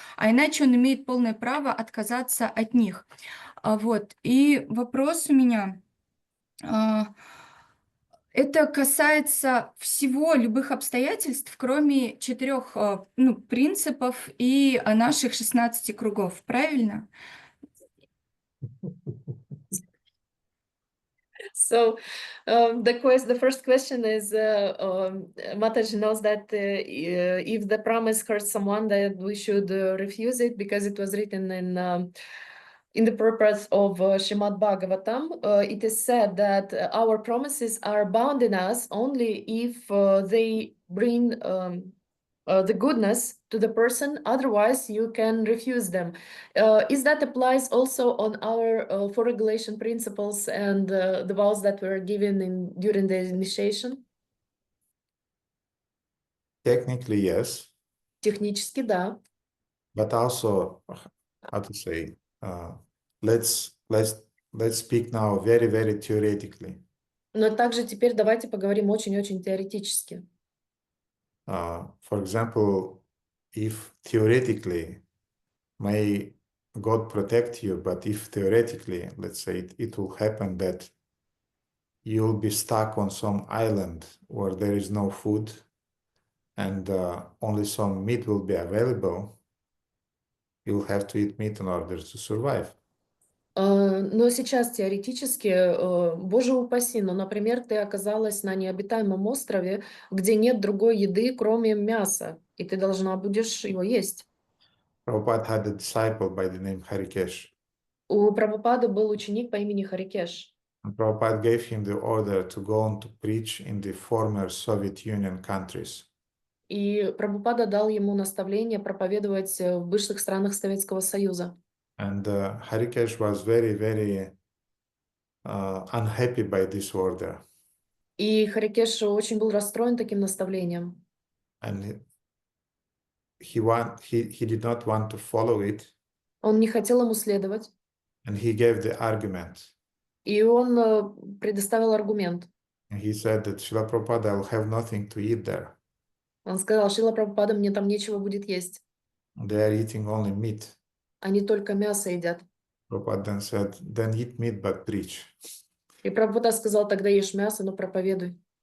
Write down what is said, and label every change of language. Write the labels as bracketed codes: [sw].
[ru] А иначе он имеет полное право отказаться от них. Вот. И вопрос у меня... Это касается всего, любых обстоятельств, кроме 4 принципов и наших 16 кругов. Правильно? [en] So the first question is, Mataji knows that if the promise hurts someone, that we should refuse it because it was written in the purpose of Srimad Bhagavatam. It is said that our promises are bound in us only if they bring the goodness to the person, otherwise you can refuse them. Is that applies also on our four regulation principles and the vows that were given during the initiation? Technically, yes. [ru] Технически, да. [en] But also, how to say, let's speak now very, very theoretically. [ru] Но также теперь давайте поговорим очень-очень теоретически. [en] For example, if theoretically, may God protect you, but if theoretically, let's say it will happen that you'll be stuck on some island where there is no food and only some meat will be available, you'll have to eat meat in order to survive. [ru] Но сейчас теоретически, боже упаси, но, например, ты оказалась на необитаемом острове, где нет другой еды, кроме мяса, и ты должна будешь его есть. [en] Prabhupada had a disciple by the name Harikesh. [ru] У Прабхупады был ученик по имени Харикеш. [en] And Prabhupada gave him the order to go on to preach in the former Soviet Union countries. [ru] И Прабхупада дал ему наставление проповедовать в бывших странах Советского Союза. [en] And Harikesh was very, very unhappy by this order. [ru] И Харикеш очень был расстроен таким наставлением. [en] And he did not want to follow it. [ru] Он не хотел ему следовать. [en] And he gave the argument. [ru] И он предоставил аргумент. [en] And he said that Srila Prabhupada, I'll have nothing to eat there. [ru] Он сказал: Шрила Прабхупада, мне там нечего будет есть. [en] They are eating only meat. [ru] Они только мясо едят. [en] Prabhupada then said, then eat meat but preach. [ru] И Прабхупада сказал: тогда ешь мясо, но проповедуй.